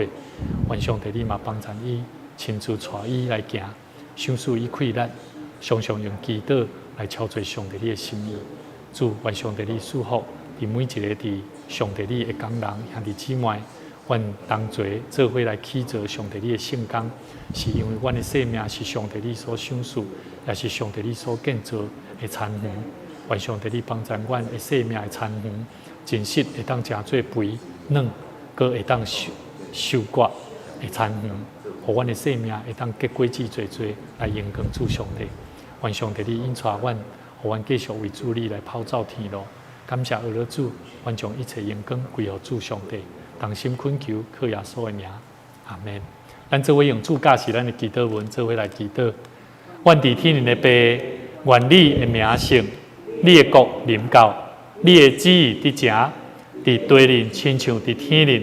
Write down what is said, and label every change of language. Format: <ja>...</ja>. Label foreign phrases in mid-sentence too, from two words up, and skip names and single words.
<nan>愿上帝你嘛帮助伊，亲自带伊来行，赏赐伊快乐，常常用祈祷来超出上帝你的心意。主，愿上帝你祝福伫每一个伫上帝你的工人兄弟姊妹，愿同齐做伙来起造上帝你的圣工，是因为阮的生命是上帝你所赏赐，也是上帝你所建造的田园。愿上帝你帮助阮的生命的田园，真实会当食做肥软，搁会当收割的田园，互阮的生命会当结果子多多，来荣光主上帝。愿上帝你引带阮，互阮继续为主你来跑走天路。感谢俄罗主，愿将一切荣光归乎主上帝。同心恳求，靠耶稣的名，阿门。咱做伙用主教是咱的祈祷文，做伙来祈祷。愿伫天灵的爸，愿你的名圣，你的国临到，你的旨意伫正，伫地灵亲像伫天灵。</nan>